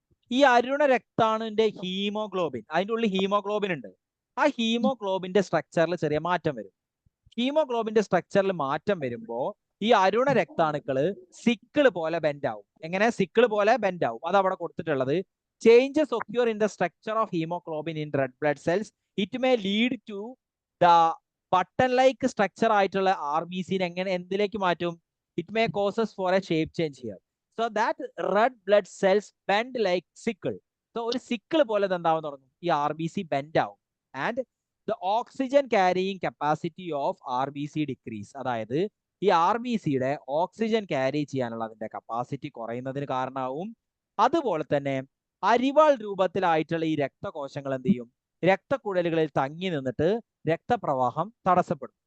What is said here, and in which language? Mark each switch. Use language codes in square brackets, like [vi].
[ml] ഈ അരുണ രക്താണുവിന്റെ ഹീമോഗ്ലോബിൻ, അതിൻ്റെ ഉള്ളിൽ ഹീമോഗ്ലോബിൻ ഉണ്ട്. ആ ഹീമോഗ്ലോബിന്റെ സ്ട്രക്ചറിൽ ചെറിയ മാറ്റം വരും. ഹീമോഗ്ലോബിന്റെ സ്ട്രക്ചറിൽ മാറ്റം വരുമ്പോൾ ഈ അരുണ രക്താണുക്കള് സിക്കിള് പോലെ ബെൻഡ് ആവും. എങ്ങനെ സിക്കിള് പോലെ ബെൻഡ് ആവും, അത് അവിടെ കൊടുത്തിട്ടുള്ളത്. [en] Changes occur in the structure of hemoglobin in red blood cells. It may lead to the button like structure [ml] ആയിട്ടുള്ള RBC എന്തിലേക്ക് മാറ്റും, [en] it may causes for a shape change here. So that red blood cells bend like sickle. [ml] So ഒരു sickle പോലെ ഇത് എന്താവാൻ തുടങ്ങും, ഈ RBC bend ആവും. [en] And the oxygen carrying capacity of RBC decrease. [ml] അതായത് ഈ RBCയുടെ ഓക്സിജൻ ക്യാരി ചെയ്യാനുള്ള അതിന്റെ കപ്പാസിറ്റി കുറയുന്നതിന് കാരണമാവും. അതുപോലെ തന്നെ അരിവാൾ രൂപത്തിലായിട്ടുള്ള ഈ രക്തകോശങ്ങൾ എന്ത് ചെയ്യും, രക്തക്കുഴലുകളിൽ തങ്ങി നിന്നിട്ട് രക്തപ്രവാഹം തടസ്സപ്പെടും.